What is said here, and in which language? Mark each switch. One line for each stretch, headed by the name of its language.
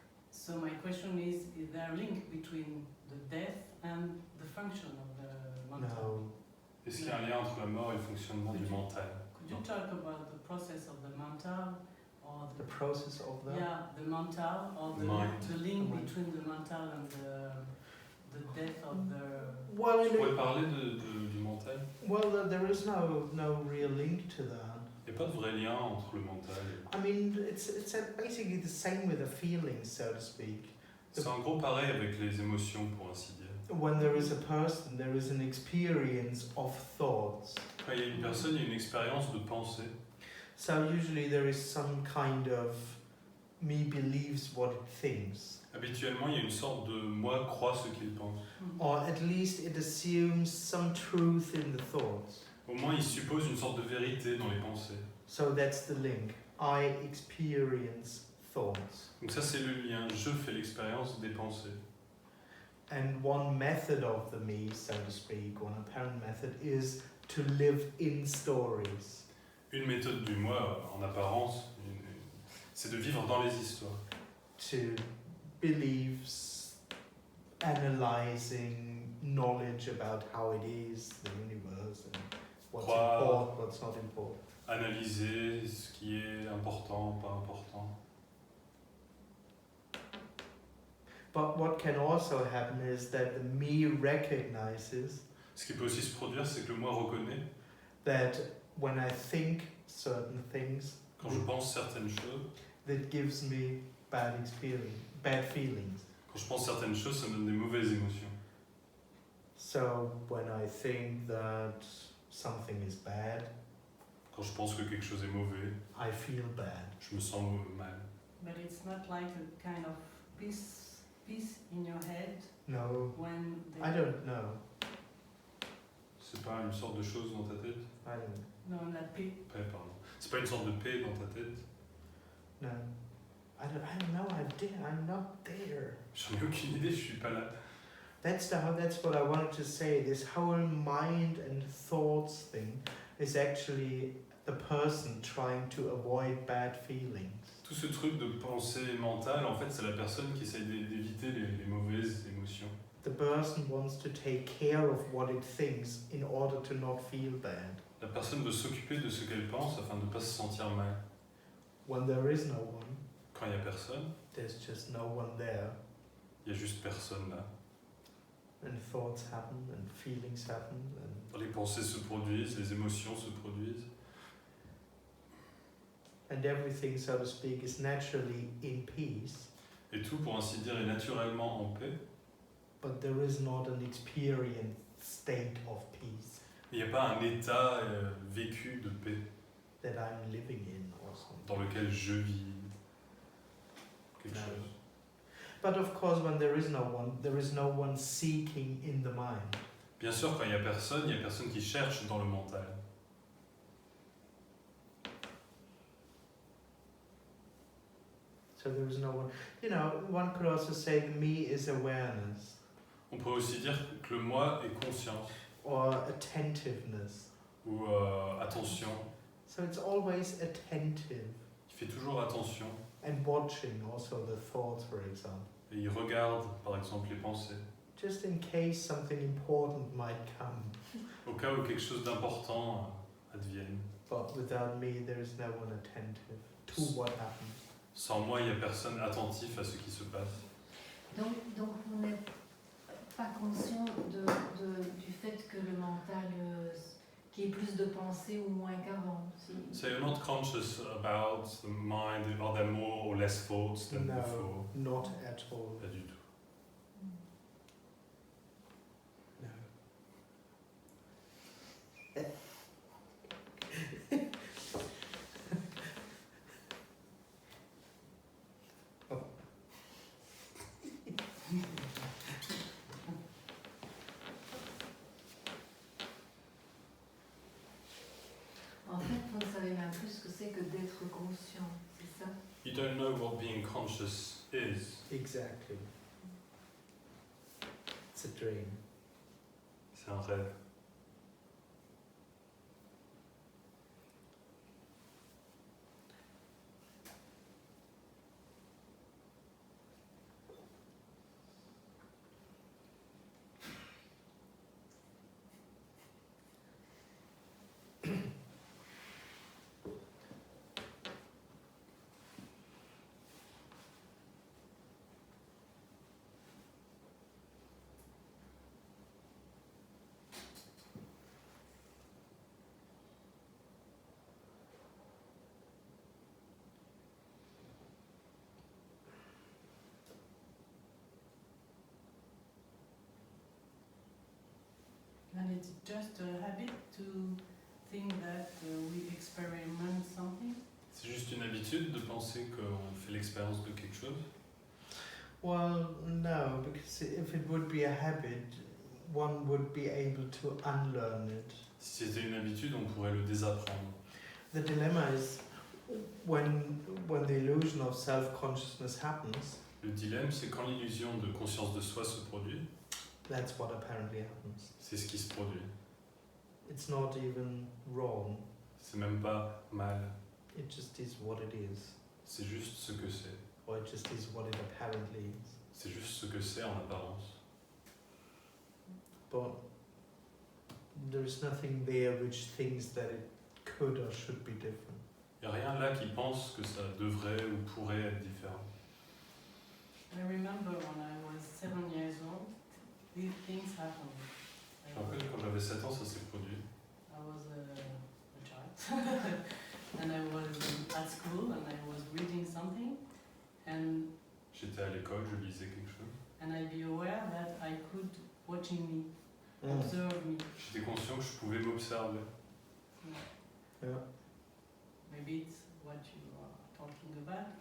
English: So my question is there a link between the death and the function of the mental? No.
French: Est-ce qu'il y a un lien entre la mort et le fonctionnement du mental?
English: Could you talk about the process of the mental or The process of the. yeah, the mental or The mind. the link The mind. between the mental and the death of the. Well,
French: Tu pourrais parler du mental?
English: well, there is no real link to that.
French: Il n'y a pas de vrai lien entre le mental et...
English: I mean, it's basically the same with the feelings, so to speak.
French: C'est en gros pareil avec les émotions, pour ainsi dire.
English: When there is a person, there is an experience of thoughts.
French: Quand il y a une personne, il y a une expérience de pensée.
English: So usually there is some kind of me believes what it thinks.
French: Habituellement, il y a une sorte de moi croit ce qu'il pense.
English: Or at least it assumes some truth in the thoughts.
French: Au moins, il suppose une sorte de vérité dans les pensées.
English: So that's the link. I experience thoughts.
French: Donc ça, c'est le lien. Je fais l'expérience des pensées.
English: And one method of the me, so to speak, one apparent method, is to live in stories.
French: Une méthode du moi, en apparence, c'est de vivre dans les histoires.
English: To beliefs, analyzing knowledge about how it is, the universe, and what's important, what's not important.
French: Analyser ce qui est important, pas important.
English: But what can also happen is that the me recognizes
French: Ce qui peut aussi se produire, c'est que le moi reconnaît,
English: that when I think certain things,
French: quand je pense certaines choses,
English: that gives me bad feelings.
French: quand je pense certaines choses, ça me donne des mauvaises émotions.
English: So when I think that something is bad,
French: Quand je pense que quelque chose est mauvais,
English: I feel bad.
French: je me sens mal.
English: But it's not like a kind of peace in your head No, when I don't know.
French: C'est pas une sorte de chose dans ta tête?
English: I don't
French: No, la paix. Paix, pardon. C'est pas une sorte de paix dans ta tête?
English: know. I don't know. I'm not there.
French: J'en ai aucune idée, je suis pas là.
English: That's what I wanted to say. This whole mind and thoughts thing is actually the person trying to avoid bad feelings.
French: Tout ce truc de pensée mentale, en fait, c'est la personne qui essaye d'éviter les mauvaises émotions.
English: The person wants to take care of what it thinks in order to not feel bad.
French: La personne veut s'occuper de ce qu'elle pense afin de ne pas se sentir mal.
English: When there is no one,
French: Quand il n'y a personne,
English: there's just no one there,
French: il n'y a juste personne là.
English: and thoughts happen and feelings happen, and
French: Les pensées se produisent, les émotions se produisent.
English: everything, so to speak, is naturally in peace,
French: Et tout, pour ainsi dire, est naturellement en paix.
English: but there is not an experienced state of peace
French: Il n'y a pas un état vécu de paix
English: that I'm living in or something.
French: dans lequel je vis quelque
English: No.
French: chose.
English: But of course, when there is no one seeking in the mind.
French: Bien sûr, quand il n'y a personne qui cherche dans le mental.
English: So there is no one. You know, one could also say the me is awareness
French: On peut aussi dire que le moi est conscience
English: or attentiveness.
French: ou attention.
English: So it's always attentive
French: Il fait toujours attention
English: and watching also the thoughts, for example,
French: et il regarde, par exemple, les pensées.
English: just in case something important might come.
French: Au cas où quelque chose d'important advienne.
English: But without me, there is no one attentive to what happens.
French: Sans moi, il n'y a personne attentif à ce qui se passe. Donc vous n'êtes pas conscient du fait que le mental, qu'il y ait plus de pensées ou moins qu'avant.
English: So you're not conscious about the mind, are there more or less thoughts than before? No, not at all.
French: Pas du tout.
English: No.
French: En fait, vous ne savez même plus ce que c'est que d'être conscient, c'est ça?
English: You don't know what being conscious is. Exactly. It's a dream.
French: C'est un rêve.
English: And it's just a habit to think that we experiment something.
French: C'est juste une habitude de penser qu'on fait l'expérience de quelque chose.
English: Well, no, because if it would be a habit, one would be able to unlearn it.
French: Si c'était une habitude, on pourrait le désapprendre.
English: The dilemma is when the illusion of self-consciousness happens,
French: Le dilemme, c'est quand l'illusion de conscience de soi se produit,
English: that's what apparently happens.
French: c'est ce qui se produit.
English: It's not even wrong,
French: C'est même pas mal,
English: it just is what it is.
French: c'est juste ce que c'est.
English: Or it just is what it apparently is.
French: C'est juste ce que c'est en apparence.
English: But there is nothing there which thinks that it could or should be different.
French: Il n'y a rien là qui pense que ça devrait ou pourrait être différent.
English: I remember when I was 7 years old, these things happened.
French: Je me rappelle quand 7 ans, ça s'est produit.
English: I was a child, and I was at school, and I was reading something, and
French: J'étais à l'école, je lisais quelque chose.
English: and I be aware that I could watching me, Mm. observe me.
French: J'étais conscient que je pouvais m'observer.
English: Yeah. Maybe it's what you are talking about.